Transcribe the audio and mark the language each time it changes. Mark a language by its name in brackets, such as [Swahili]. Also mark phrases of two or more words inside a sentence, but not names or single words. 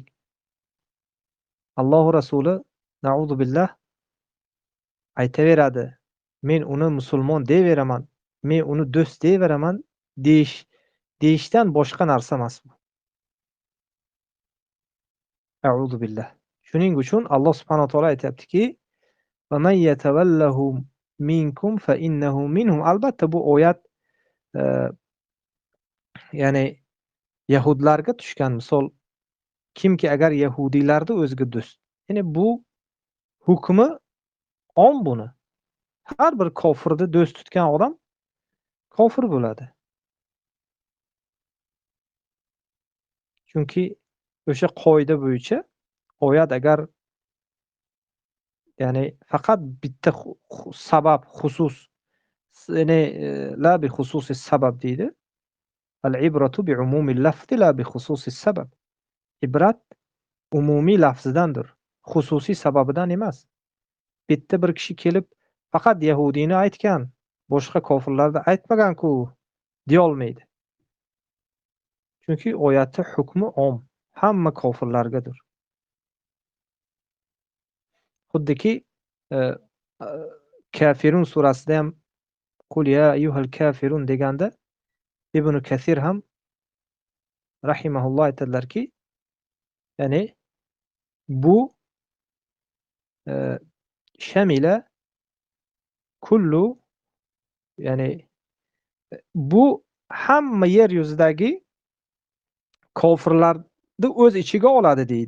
[Uzbek] Alloh rasuli [Arabic] نعوذ بالله [Uzbek] aytaveradi. Men uni musulmon deyveraman. Men uni do'st deyveraman deyishdan boshqa narsa emas bu. [Arabic] أعوذ بالله. [Uzbek] Shuning uchun Alloh subhanahu va taolo aytayaptiki: [Arabic] "ومن يتولهم منكم فإنه منهم." [Uzbek] Albatta bu oyat ya'ni yahudlarga tushgan misol. Kimki agar yahudiylarni o'ziga do'st. Ya'ni bu hukmi om buni. Har bir kofirni do'st tutgan odam kofir bo'ladi. Chunki o'sha qoida bo'yicha oyat agar ya'ni faqat bitta sabab, xusus, ya'ni [Arabic] لا بخصوص السبب [Uzbek] deydi. [Arabic] العبرة بعموم اللفظ لا بخصوص السبب. [Uzbek] Ibrat umumiy lafzidandir, xususiy sababidan emas. Bitta bir kishi kelib faqat yahudiyni aytgan, boshqa kofirlarni aytmagan-ku deya olmaydi. Chunki oyatning hukmi om, hamma kofirlargadir. Xuddiki Kafirun surasida ham [Arabic] قل يا أيها الكافرون [Uzbek] deganda Ibn Kathir ham rahimahulloh aytadilarki, ya'ni bu [Arabic] شاملة كل, [Uzbek] ya'ni bu hamma yer yuzidagi kofirlarni o'z ichiga oladi deydi.